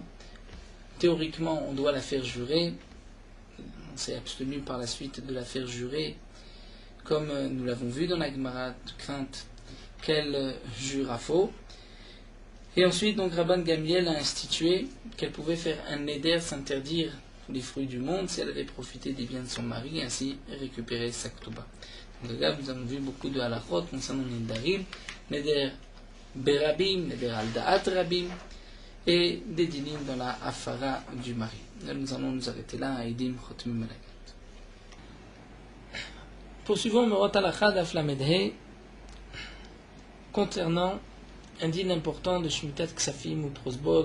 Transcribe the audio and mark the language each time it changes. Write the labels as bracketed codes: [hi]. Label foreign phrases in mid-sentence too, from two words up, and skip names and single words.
[fr] Théoriquement, on doit la faire jurer. On s'est abstenu par la suite de la faire jurer, comme nous l'avons vu dans la Gemara, de crainte qu'elle jure à faux. Et ensuite, donc, Rabban Gamliel a institué qu'elle pouvait faire un neder, s'interdire tous les fruits du monde si elle avait profité des biens de son mari, ainsi récupérer sa ketouba. Donc là, nous avons vu beaucoup de halachot concernant les nedarim, [he] נדר ברבים, נדר על דעת רבים, [fr] et des dinim dans la afara du mari. Là, nous allons nous arrêter là à [he] עדים חותמים מלגאת. [fr] Poursuivons [he] מאורות הלכה דף למד הא [fr] concernant un din important de [he] שמיטת כספים [fr] ou Prosbol.